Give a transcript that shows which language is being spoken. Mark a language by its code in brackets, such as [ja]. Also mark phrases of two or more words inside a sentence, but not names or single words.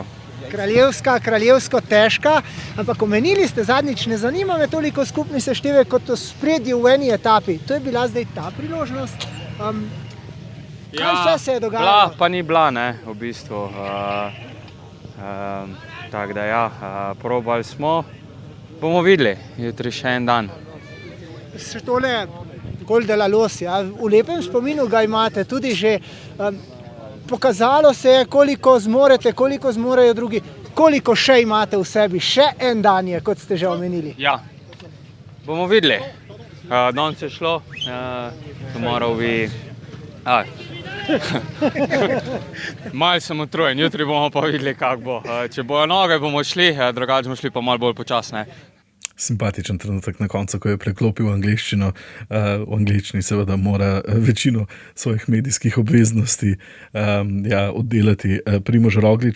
[sl] Kraljevsko težka, ampak omenili ste zadnjič, ne zanima me toliko skupni seštevek kot spredje v eni etapi. To je bila zdaj ta priložnost. Kaj vse se je dogajalo? Bila, pa ni bila, ne, v bistvu. Tako da ja, probali smo, bomo videli, jutri še en dan. Še tole Col de la Loze, ja, v lepem spominu ga imate, tudi že pokazalo se je, koliko zmorete, koliko zmorejo drugi, koliko še imate v sebi, še en dan je, kot ste že omenili. Ja, bomo videli. Danes je šlo, [en] tomorrow we... [sl] Malo sem utrujen, jutri bomo pa videli, kako bo. Če bojo noge, bomo šli, drugače bomo šli pa malo bolj počasne. Simpatičen trenutek na koncu, ko je preklopil v angleščino. V angleščini seveda mora večino svojih medijskih obveznosti oddelati Primož Roglič.